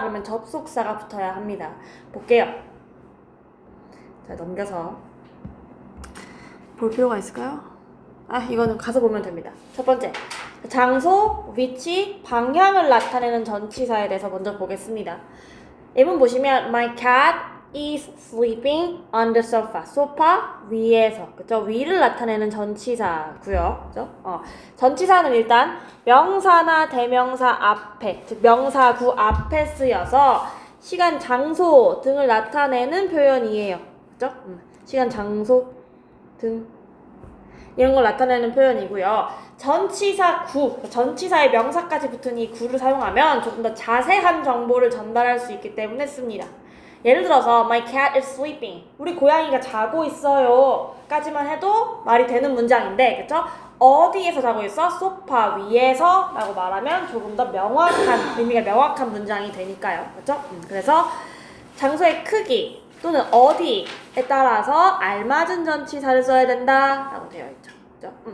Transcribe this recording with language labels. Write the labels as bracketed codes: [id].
[ko] 그러면 접속사가 붙어야 합니다. 볼게요. 자, 넘겨서 볼 필요가 있을까요? 이거는 가서 보면 됩니다. 첫 번째, 장소, 위치, 방향을 나타내는 전치사에 대해서 먼저 보겠습니다. 예문 보시면 [en] My cat is sleeping on the sofa. [ko] 소파 위에서. 그죠? 위를 나타내는 전치사고요. 그죠? 전치사는 일단 명사나 대명사 앞에, 즉 명사구 앞에 쓰여서 시간, 장소 등을 나타내는 표현이에요. 그죠? 시간, 장소 등 이런 걸 나타내는 표현이고요. 전치사 구, 전치사의 명사까지 붙은 이 구를 사용하면 조금 더 자세한 정보를 전달할 수 있기 때문에 씁니다. 예를 들어서 [en] My cat is sleeping. [ko] 우리 고양이가 자고 있어요 까지만 해도 말이 되는 문장인데, 그쵸? 어디에서 자고 있어? 소파 위에서 라고 말하면 조금 더 명확한, 의미가 명확한 문장이 되니까요. 그쵸? 그래서 장소의 크기 또는 어디에 따라서 알맞은 전치사를 써야 된다 라고 되어 있죠. 그죠?